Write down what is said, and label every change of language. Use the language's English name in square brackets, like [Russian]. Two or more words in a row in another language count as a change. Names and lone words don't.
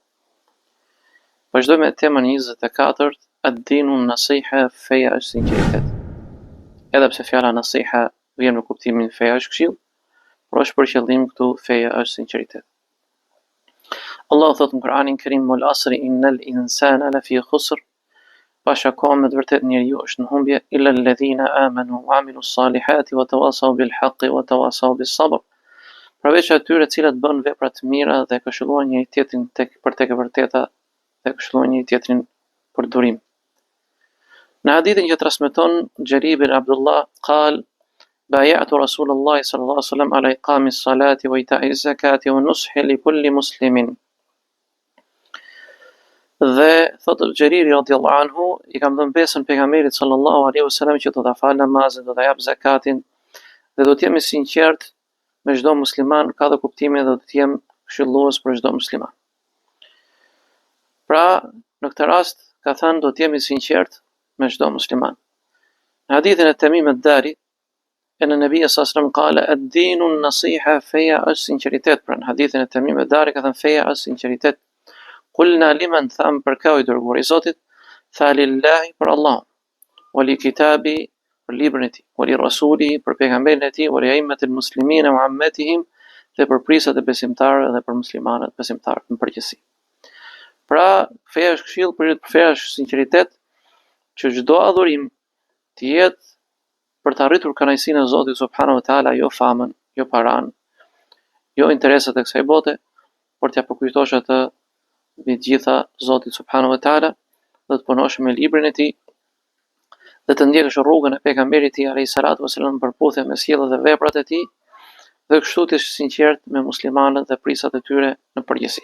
[Albanian] Vazhdojmë me temën 24, [Arabic] الدين نصيحة, [Albanian] feja është sinqeritet. Edhe pse fjala nasiha vjen në kuptimin feja është këshill, por është për qëllim këtu feja është sinqeritet. Allah thot në Kur'anin Kerim: [Arabic] "والعصر إن الإنسان لفي خسر", [Albanian] pasha ka me të vërtet njeriu është në humbje, [Arabic] إلا الذين آمنوا وعملوا الصالحات وتواصوا بالحق وتواصوا بالصبر. [Albanian] Përveç atyre të cilët bën vepra të mira dhe këshillojnë njëri tjetrin për tek e vërteta dhe këshillojnë njëri tjetrin për durim. Në hadithin që transmeton [Arabic] Xherir ibn Abdullah, قال: "بايعت رسول الله صلى الله عليه وسلم على إقام الصلاة وإيتاء الزكاة والنصح لكل مسلم." [Albanian] Dhe thotë Xheriri [Arabic] رضي الله عنه, [Albanian] i kam dhënë besën pejgamberit [Arabic] صلى الله عليه وسلم [Albanian] që do ta fal namazin, do ta jap zakatin dhe do të jem i sinqert me çdo musliman, ka dhe kuptimin dhe do të jem këshillues për çdo musliman. Pra, në këtë rast ka thënë do të jem i sinqert me çdo musliman. Në hadithin e Tamim ad-Dari, në [Arabic] النبي صلى الله عليه وسلم قال الدين النصيحة, [Albanian] feja është sinqeritet. Pra në hadithin e Tamim ad-Dari ka thënë feja është sinqeritet. [Arabic] قلنا لمن, [Albanian] tham për ka i dërguar i Zotit, tha lillahi për Allah, [Arabic] ولكتاب [Albanian] për librin e tij, [Arabic] ولرسول [Albanian] për pejgamberin e tij, [Arabic] ولأئمة المسلمين وعامتهم [Albanian] dhe për prisat e besimtarëve dhe për muslimanët besimtarët në përgjithësi. Pra, feja është këshill, feja është sinqeritet, që çdo adhurim të jetë për të arritur kënaqësinë e Zotit [Arabic] سبحانه وتعالى, [Albanian] jo famën, jo paran, jo interesat e kësaj bote, por t'ia përkujtosh atë mbi gjitha Zotit [Arabic] سبحانه وتعالى, [Albanian] dhe të punosh me librin e tij dhe të ndjekësh rrugën e pejgamberit të tij [Arabic] عليه الصلاة والسلام [Albanian] në përputhje me sjelljet dhe veprat e tij, dhe kështu të jesh sinqert me muslimanët dhe prisat e tyre në përgjithësi.